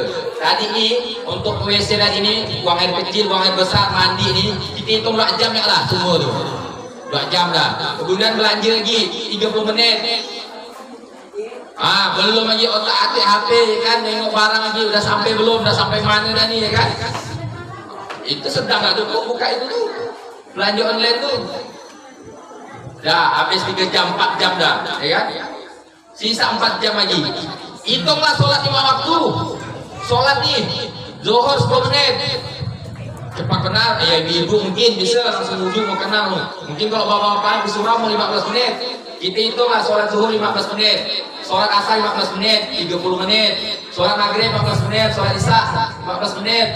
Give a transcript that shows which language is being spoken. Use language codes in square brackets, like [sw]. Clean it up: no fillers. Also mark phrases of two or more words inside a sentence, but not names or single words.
[ms] Tadi ini untuk WC tadi ini, buang air kecil, buang air besar, mandi ini kita hitung 2 jam ya lah semua tu. 2 jam dah. Kemudian belanja lagi 30 menit. Belum lagi otak-atik HP kan, tengok barang lagi udah sampai belum, udah sampai mana dah ni ya kan. Itu sedang tak cukup buka itu tu. Belanja online tu. Dah habis 3 jam, 4 jam dah, ya kan? Sisa 4 jam lagi. Hitunglah solat 5 waktu. Solat ni Zuhur 10 menit. Cepat kenal, ya ibu mungkin bisa langsung wudhu mau kenal. Mungkin kalau bapak-bapak di surau mau 15 menit. Kita hitunglah solat Zuhur 15 menit. Solat asar 15 menit, 30 menit. Solat maghrib 15 menit, solat isya 15 menit.